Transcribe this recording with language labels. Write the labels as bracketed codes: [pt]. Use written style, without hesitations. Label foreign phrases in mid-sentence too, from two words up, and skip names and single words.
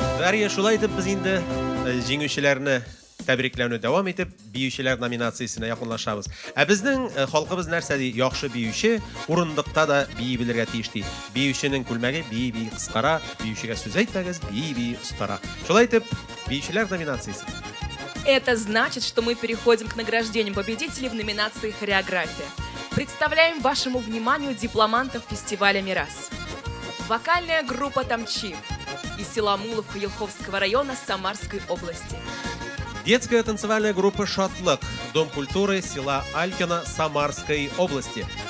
[tt] Дарья, шулай итеп без инде җиңүчеләрне тәбрикләүне дәвам итеп, биючеләр номинациясенә якынлашабыз. Ә безнең халкыбыз нәрсә ди? Яхшы биюче урындыкта да бии белергә тиеш ди. Биюченең күлмәге бии кыскара, биючегә сүз әйтмәгез, бии остара. Шулай итеп, биючеләр номинациясе. [ru] Это значит, что мы переходим к награждению победителей в номинации «Хореография». Представляем вашему вниманию дипломантов фестиваля «Мирас». Вокальная группа «Тамчи» из села Муловка Елховского района Самарской области. Детская танцевальная группа «Шатлык», Дом культуры села Алькино Самарской области.